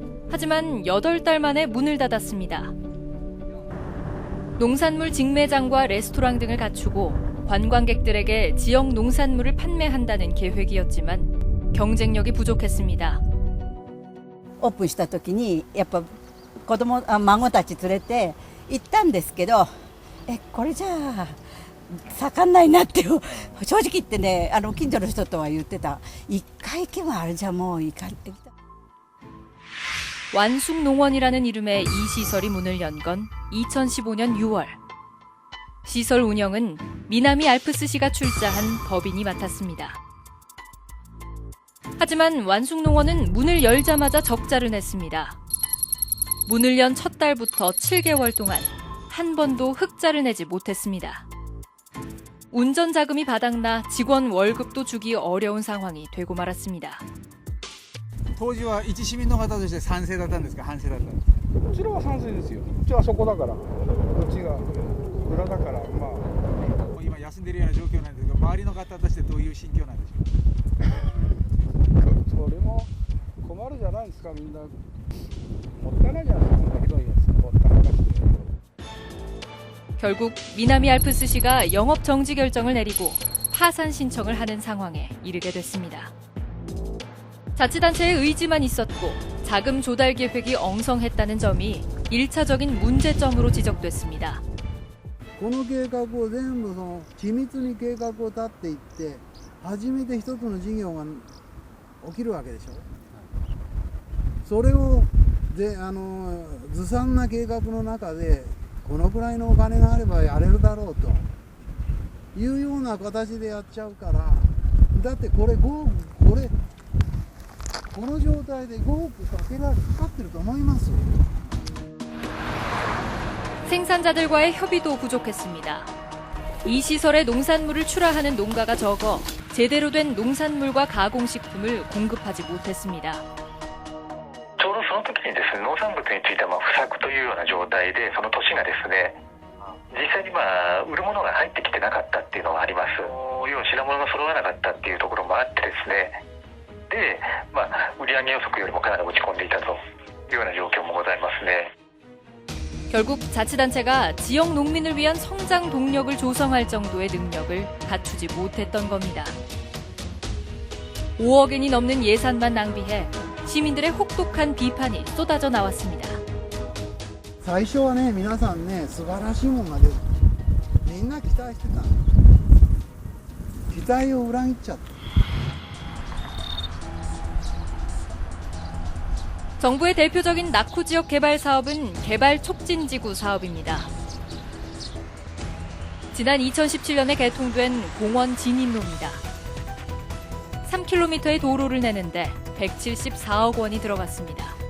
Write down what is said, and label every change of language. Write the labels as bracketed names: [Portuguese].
[Korean] 하지만 8달 만에 문을 닫았습니다. 농산물 직매장과 레스토랑 등을 갖추고 관광객들에게 지역 농산물을 판매한다는 계획이었지만 경쟁력이 부족했습니다. [Japanese] オープンした時にやっぱ孫たち連れて行ったんですけど、これじゃあ盛んないなって正直言ってね、近所の人とは言ってた。一回行けばあれじゃもう行かれてきた。 [Korean] 완숙농원이라는 이름의 이 시설이 문을 연 건 2015년 6월. 시설 운영은 미나미 알프스시가 출자한 법인이 맡았습니다. 하지만 완숙농원은 문을 열자마자 적자를 냈습니다. 문을 연 첫 달부터 7개월 동안 한 번도 흑자를 내지 못했습니다. 운전 자금이 바닥나 직원 월급도 주기 어려운 상황이 되고 말았습니다. [Japanese] 当時は一市民の方として賛成だったんですか、反対だったんですか。こちらは賛成ですよ。こっちはそこだから、こっちが裏だから、まあ今休んでるような状況なんですが、周りの方としてどういう心境なんでしょう。それも困るじゃないですか、みんな。もったいないじゃないですか、こんなひどいやつ。ほったらかして。 [Korean] 결국 미나미 알프스시가 영업 정지 결정을 내리고 파산 신청을 하는 상황에 이르게 됐습니다. 자치단체의 의지만 있었고 자금 조달 계획이 엉성했다는 점이 1차적인 문제점으로 지적됐습니다. [Japanese] この計画を全部緻密に計画を立っていって初めて一つの事業が起きるわけでしょ。それをずさんな計画の中でこのくらいのお金があればやれるだろうというような形でやっちゃうから、だってこの状態で5億かかってると思います。 [Korean] 생산자들과의 협의도 부족했습니다. 이 시설에 농산물을 출하하는 농가가 적어 제대로 된 농산물과 가공식품을 공급하지 못했습니다. [Japanese] ちょうどその時にですね、農産物については不作というような状態で、その年がですね、実際に売るものが入ってきてなかったっていうのがあります。要は品物が揃わなかったっていうところもあってですね、で、売上予測よりもかなり落ち込んでいたというような状況もございますね。 [Korean] 결국 자치단체가 지역 농민을 위한 성장 동력을 조성할 정도의 능력을 갖추지 못했던 겁니다. 5억 엔이 넘는 예산만 낭비해 시민들의 혹독한 비판이 쏟아져 나왔습니다. [Japanese] 最初はね、皆さんね、素晴らしいもんが出る。みんな期待してた。期待を裏切っちゃった。 [Korean] 정부의 대표적인 낙후 지역 개발 사업은 개발 촉진지구 사업입니다. 지난 2017년에 개통된 공원 진입로입니다. 3km의 도로를 내는데 174억 원이 들어갔습니다.